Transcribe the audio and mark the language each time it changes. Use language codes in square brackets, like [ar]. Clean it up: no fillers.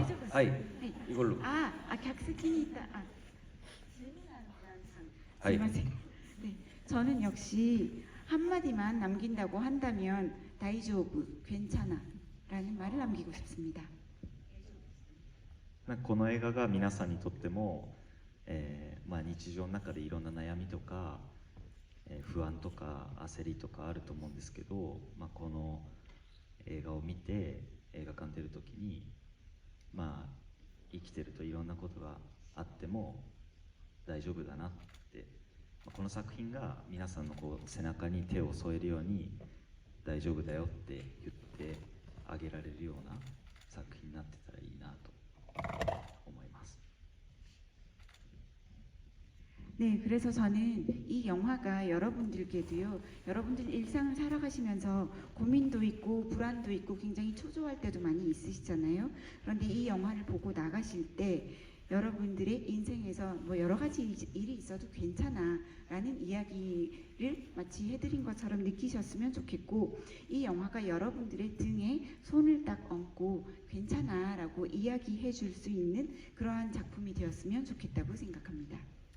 [ko] 아이 네. 이걸로. 객석에 있다. 아이. [ja] 스미마셍. [ko] 네, 저는 역시 한마디만 남긴다고 한다면 다이조브, 괜찮아라는 말을 남기고 싶습니다. [ja] この映画が皆さんにとっても、日常の中でいろんな悩みとか、不安とか焦りとかあると思うんですけど、この映画を見て映画館出るときに、生きてるといろんなことがあっても大丈夫だなって、この作品が皆さんの背中に手を添えるように大丈夫だよって言ってあげられるような作品になってたらいいなと思います。 [ko] 네, 그래서 저는 이 영화가 여러분들께도요, 여러분들 일상을 살아가시면서 고민도 있고 불안도 있고 굉장히 초조할 때도 많이 있으시잖아요. 그런데 이 영화를 보고 나가실 때 여러분들의 인생에서 뭐 여러 가지 일이 있어도 괜찮아 라는 이야기를 마치 해드린 것처럼 느끼셨으면 좋겠고, 이 영화가 여러분들의 등에 손을 딱 얹고 괜찮아 라고 이야기해 줄 수 있는 그러한 작품이 되었으면 좋겠다고 생각합니다.